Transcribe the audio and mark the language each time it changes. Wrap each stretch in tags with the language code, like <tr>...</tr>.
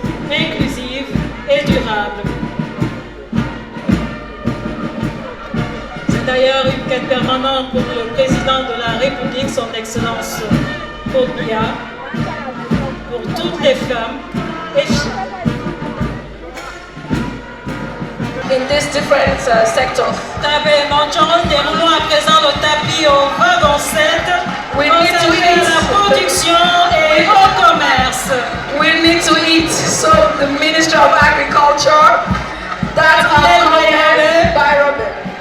<fr>Inclusive et durable. C'est d'ailleurs une quête permanente pour le président de la République, son Excellence Paul Biya, pour toutes les femmes et filles.</fr> <en>In these different sectors.</en> <fr>Déroulons à présent le tapis au wagon 7 consacré à la production et au commerce.</fr> <en>We need to eat, so the Ministry of Agriculture, that's commanded by Robert.</en>